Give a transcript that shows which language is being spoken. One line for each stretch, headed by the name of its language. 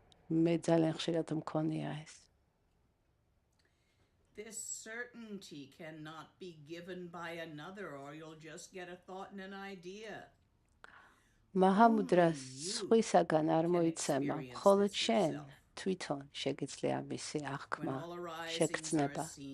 Georgian: მე ძალიან ხშირად მქონია ეს.
English: This certainty cannot be given by another or you'll just get a thought and an idea.
Georgian: მაჰამუდრას სხვისაგან არ მოიცემა, მხოლოდ შენ თვითონ შეგიძლია მისი აღქმა, შეგრძნება.